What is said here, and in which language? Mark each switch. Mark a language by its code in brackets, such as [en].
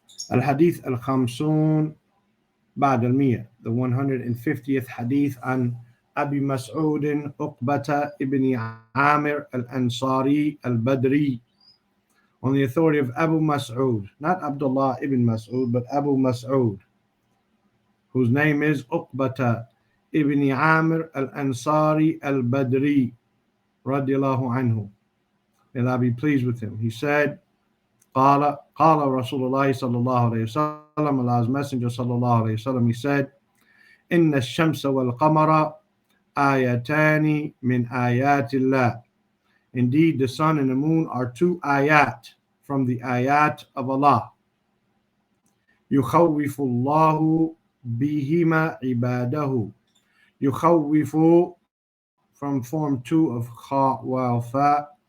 [ar] Al-Hadith al-Khamsun بعد المية, [en] the 150th hadith, [ar] عن أبي مسعود عقبة ابن عامر الأنصاري البدري, [en] on the authority of Abu Mas'ud, not Abdullah ibn Mas'ud, but Abu Mas'ud, whose name is Uqbata ibn Amir al-Ansari al-Badri, radiallahu anhu. May Allah be pleased with him. He said, [ar] قال رسول الله صلى الله عليه وسلم, [en] Allah's Messenger صلى الله عليه وسلم, he said, [ar] إن الشمس والقمر آيتان من آيات الله. [en] Indeed, the sun and the moon are two ayat from the ayat of Allah. [ar] يخوف الله بهما عباده. [en] يخوف, from form 2 of kha wal fa.